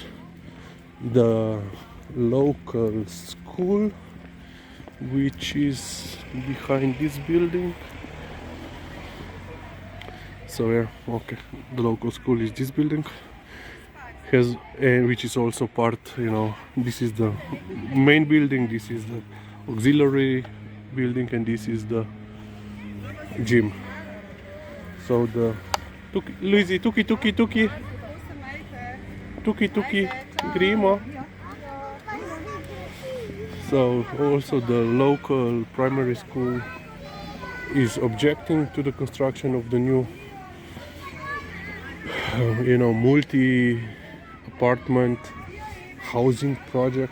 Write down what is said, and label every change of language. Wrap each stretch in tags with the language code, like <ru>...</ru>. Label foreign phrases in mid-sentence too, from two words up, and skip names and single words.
<en>The local school, which is behind this building, so yeah, okay, the local school is this building, has, which is also part, you know, this is the main building, this is the auxiliary building, and this is the gym. So the Luisi, tuki tuki tuki tuki tuki grimo. So also the local primary school is objecting to the construction of the new, you know, multi-apartment housing project.</en>